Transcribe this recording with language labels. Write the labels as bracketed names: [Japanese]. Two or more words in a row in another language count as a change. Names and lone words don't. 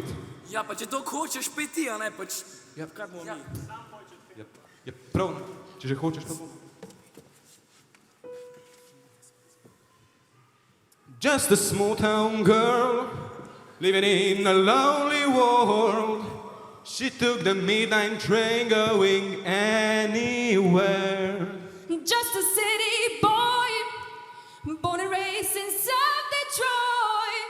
[Slovenian] Ja, pa če to hočeš peti, a ne, pač, Ja, kar bomo mi. je prav, če že hočeš, pa bom. [English] Just a small town girl, living in a lonely world. She took the midnight train going anywhere. Just a city boy, born and raised in South Detroit.